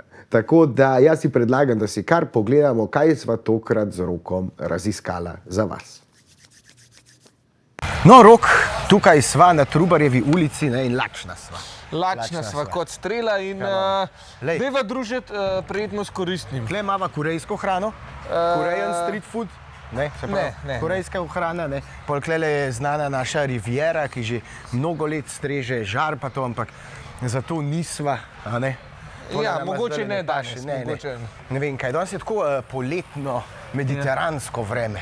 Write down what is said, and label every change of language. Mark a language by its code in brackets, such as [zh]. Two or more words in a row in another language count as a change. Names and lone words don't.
[sl] Tako da jaz si predlagam, da si kar pogledamo, kaj sva tokrat z Rokom raziskala za vas. No, Rok, tukaj sva na Trubarjevi ulici, ne, in lačna sva. Lačna sva kot strela in deva družiti prijetno s koristnim. Tukaj imava korejsko hrano, [en] Korean street food. [sl] Ne, korejska hrana, ne. Polklele je znana naša Riviera, ki že mnogo let streže žar pa to, ampak zato nisva, a ne? Ja, mogoče ne danes. Ne vem kaj, danes je tako poletno, mediteransko vreme.